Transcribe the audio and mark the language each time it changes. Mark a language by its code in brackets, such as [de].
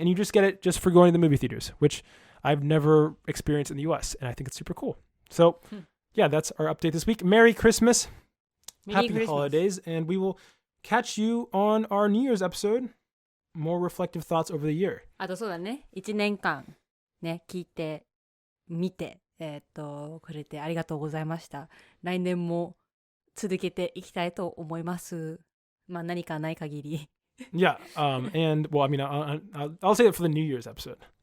[en] And you just get it just for going to the movie theaters, which I've never experienced in the US. And I think it's super cool. So yeah, that's our update this week. Merry Christmas. Happy holidays. And we will catch you on our New Year's episode. More reflective thoughts over the year. [ja] あとそうだね。 1年間ね、聞いて、見て、くれてありがとうございました。来年も続けていきたいと思います。まあ何かない限り。 [en] Yeah, and well, I mean, I'll say it for the New Year's episode.